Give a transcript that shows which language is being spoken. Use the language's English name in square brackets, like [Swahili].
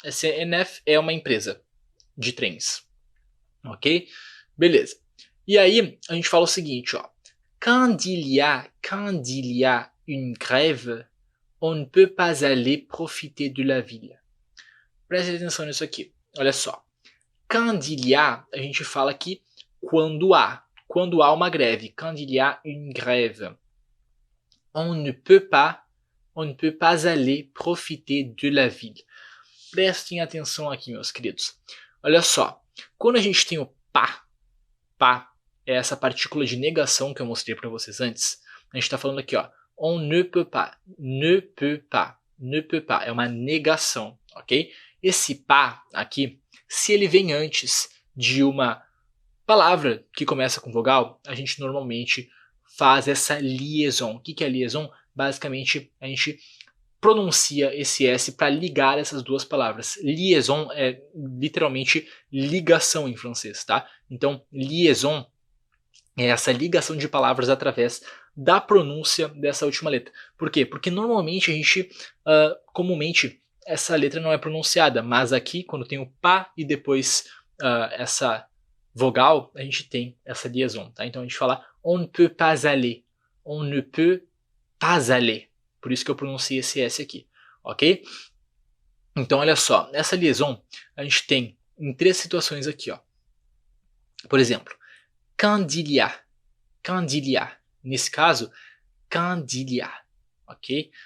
[Portuguese] SCNF é uma empresa de trens. Ok? Beleza. E aí, a gente fala o seguinte, ó. [French] Quand il y a une grève, on ne peut pas aller profiter de la ville. [Portuguese] Preste atenção nisso aqui. Olha só. [French] Quand il y a, [Portuguese] a gente fala aqui quando há. Quando há uma greve. [French] Quand il y a une grève. On ne peut pas On ne peut pas aller profiter de la ville. [Portuguese] Prestem atenção aqui, meus queridos. Olha só, quando a gente tem o pas é essa partícula de negação que eu mostrei para vocês antes. A gente está falando aqui, ó, [French] on ne peut pas, [Portuguese] ne peut pas, ne peut pas. É uma negação, ok? Esse pas aqui, se ele vem antes de uma palavra que começa com vogal, a gente normalmente faz essa liaison. O que é liaison? Basicamente, a gente pronuncia esse S para ligar essas duas palavras. Liaison é literalmente ligação em francês, tá? Então, liaison é essa ligação de palavras através da pronúncia dessa última letra. Por quê? Porque normalmente a gente, comumente, essa letra não é pronunciada, mas aqui, quando tem o pas e depois essa vogal, a gente tem essa liaison, tá? Então a gente fala [French] on ne peut pas aller, on ne peut pas aller. [Portuguese] Por isso que eu pronunciei esse S aqui, ok? Então olha só, nessa liaison a gente tem em 3 situações aqui, ó. Por exemplo, [French] quand il y a, quand il y a. [Portuguese] Nesse caso, [French] quand il y a, ok?